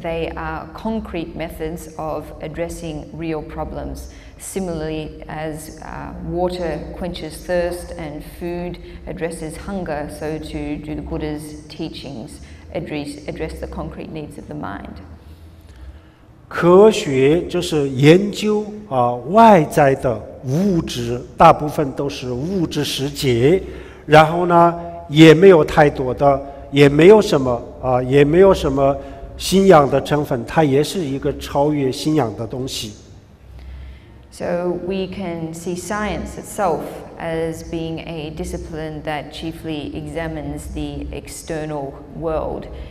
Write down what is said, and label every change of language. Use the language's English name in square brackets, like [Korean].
[English] They are concrete methods of addressing real problems. Similarly, as water quenches thirst and food addresses hunger, so too do the Buddha's teachings address the concrete needs of the mind. [Chinese] 科学就是研究外在的物质，大部分都是物质世界，然后呢也没有太多的，也没有什么信仰的成分，它也是一个超越信仰的东西。 [English] So we can see science itself as being a discipline that chiefly examines the external world.